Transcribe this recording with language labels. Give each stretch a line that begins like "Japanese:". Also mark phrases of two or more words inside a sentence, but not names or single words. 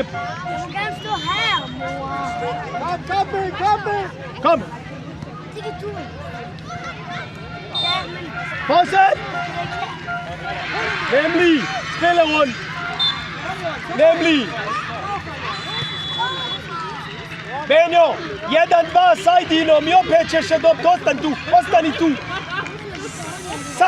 Danish: Du skal gerne stå her, mor. Kom. Det kan du. Fortsæt. Nemlig. Spille rundt. Nemlig.
Bosnian: Benjo, jedan, dva, sa Ajdinom i opet ćeš se dobiti. Ostani tu. Sad.